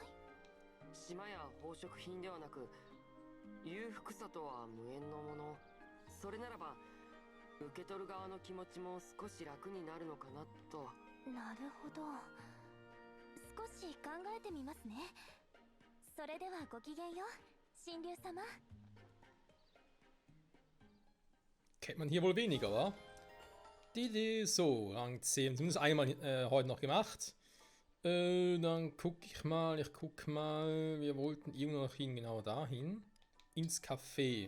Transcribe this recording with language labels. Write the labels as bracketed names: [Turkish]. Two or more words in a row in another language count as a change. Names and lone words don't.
[Japanese] 島や宝飾品ではなく裕福さとは無縁のもの。それならば受け取る側の気持ちも少し楽になるのかなと。なるほど。少し考えてみますね。それではごきげんよう、神竜様。 [German] Kennt man hier wohl weniger, wa? So, Rang 10. Zumindest einmal heute noch gemacht. Dann guck ich mal, wir wollten irgendwo noch hin, genau dahin. Ins Café.